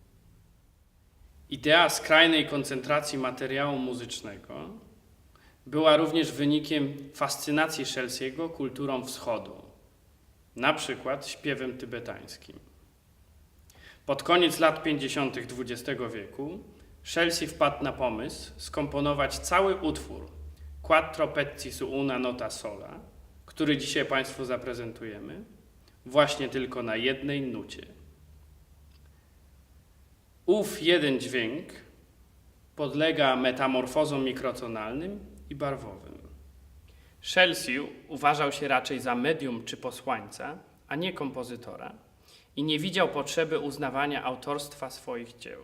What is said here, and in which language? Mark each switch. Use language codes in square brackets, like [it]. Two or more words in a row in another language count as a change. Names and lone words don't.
[pl] Idea skrajnej koncentracji materiału muzycznego była również wynikiem fascynacji Scelsiego kulturą wschodu, na przykład śpiewem tybetańskim. Pod koniec lat 50. XX wieku Scelsi wpadł na pomysł skomponować cały utwór Quattro pezzi su una nota sola, który dzisiaj Państwu zaprezentujemy, właśnie tylko na jednej nucie. Ów jeden dźwięk podlega metamorfozom mikrotonalnym i barwowym. Scelsi uważał się raczej za medium czy posłańca, a nie kompozytora i nie widział potrzeby uznawania autorstwa swoich dzieł.